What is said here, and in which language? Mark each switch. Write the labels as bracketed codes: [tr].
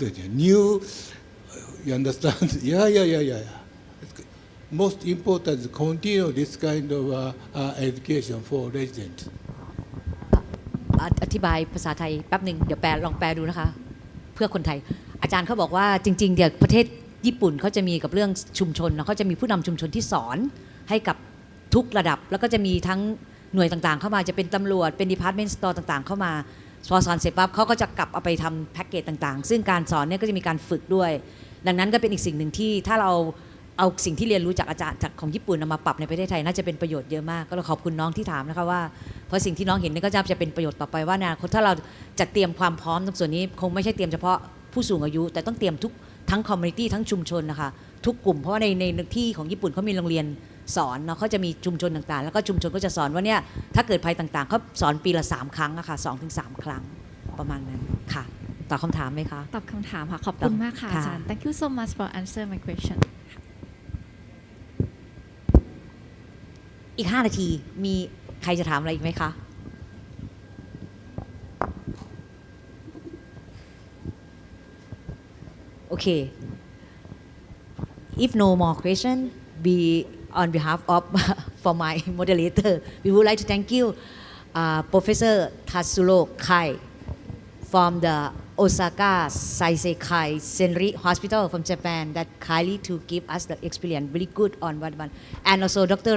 [en] new, you understand? Yeah. Most important is continue this kind of education for residents. [th] อธิบายภาษาไทยแป๊บหนึ่งเดี๋ยวลองแปลดูนะคะเพื่อคนไทยอาจารย์เขาบอกว่าจริงๆเดี๋ยวประเทศญี่ปุ่นเขาจะมีกับเรื่องชุมชนเขาจะมีผู้นำชุมชนที่สอนให้กับทุกระดับแล้วก็จะมีทั้งหน่วยต่างๆเข้ามาจะเป็นตำรวจเป็น department store ต่างๆเข้ามาพอสอนเสร็จปั๊บเขาก็จะกลับเอาไปทำแพ็กเกจต่างๆซึ่งการสอนเนี่ยก็จะมีการฝึกด้วยดังนั้นก็เป็นอีกสิ่งหนึ่งที่ถ้าเรา เอาสิ่งที่เรียนรู้จากอาจารย์จากของญี่ปุ่นนำมาปรับในประเทศไทยน่าจะเป็นประโยชน์เยอะมากก็ขอบคุณน้องที่ถามนะคะว่าเพราะสิ่งที่น้องเห็นนี่ก็จะเป็นประโยชน์ต่อไปว่าในอนาคตถ้าเราจะเตรียมความพร้อมตรงส่วนนี้คงไม่ใช่เตรียมเฉพาะผู้สูงอายุแต่ต้องเตรียมทุกทั้งคอมมูนิตี้ทั้งชุมชนนะคะทุกกลุ่มเพราะว่าในที่ของญี่ปุ่นเขามีโรงเรียนสอนเนาะเขาจะมีชุมชนต่างๆแล้วก็ชุมชนก็จะสอนว่าเนี่ยถ้าเกิดภัยต่างๆเขาสอนปีละ3 ครั้งอะค่ะ2-3 ครั้งประมาณนั้นค่ะตอบคำถามไหมคะ ตอบคำถามค่ะขอบคุณมากค่ะอาจารย์ [en] Thank you so much for answer my question [th] อีก5 นาทีมีใครจะถามอะไรอีกไหมคะโอเค [en] if no more question we on behalf of for my moderator we would like to thank you Professor Tatsuro Kai from the Osaka Seisekai Senri Hospital from Japan that kindly to give us the experience very good on one and also Dr.